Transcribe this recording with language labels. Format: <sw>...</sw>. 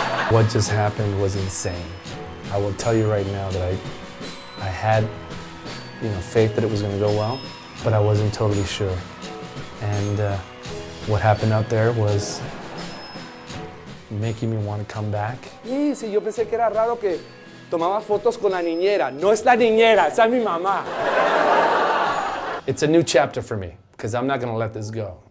<en>What just happened was insane. I will tell you right now that I had, faith that it was going to go well, but I wasn't totally sure. And what happened out there was making me want to come back.</en> <es>Sí, yo pensé que era raro que tomaba fotos con la niñera. No es la niñera, esa es mi mamá.</es> <en>It's a new chapter for me, because I'm not going to let this go.</en>